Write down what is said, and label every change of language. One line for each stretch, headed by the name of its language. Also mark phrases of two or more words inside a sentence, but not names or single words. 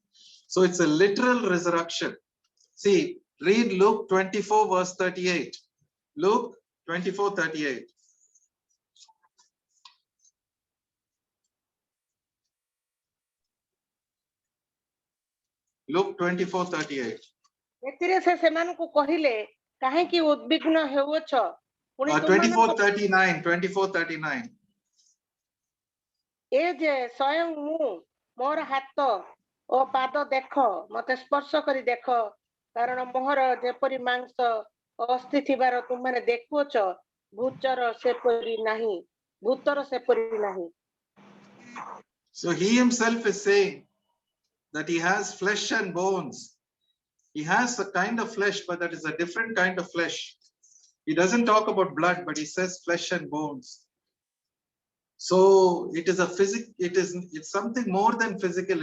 English: So it's a literal resurrection. See, read Luke 24 verse 38. Luke 24:38. Luke 24:38.
Odia: ଏଥିରେ ସେ ସେମାନଙ୍କୁ କହିଲେ, କାହିଁକି ଉଦ୍ବିଗ୍ନ ହେଉଅଛ? ପୁଣି ତୁମମାନଙ୍କ 24:39. 24:39. ଏ ଯେ ସ୍ୱୟଂ ମୁଁ, ମୋର ହାତ ଓ ପାଦ ଦେଖ, ମତେ ସ୍ପର୍ଶ କରି ଦେଖ, କାରଣ ମୋହର ଯେପରି ମାଂସ ଓ ଅସ୍ଥି ଥିବାର ତୁମମାନେ ଦେଖୁଅଛ, ଭୂତର ସେପରି ନାହିଁ, ଭୂତର ସେପରି ନାହିଁ।
English: So he himself is saying that he has flesh and bones. He has a kind of flesh, but that is a different kind of flesh. He doesn't talk about blood, but he says flesh and bones. So it is a it's something more than physical.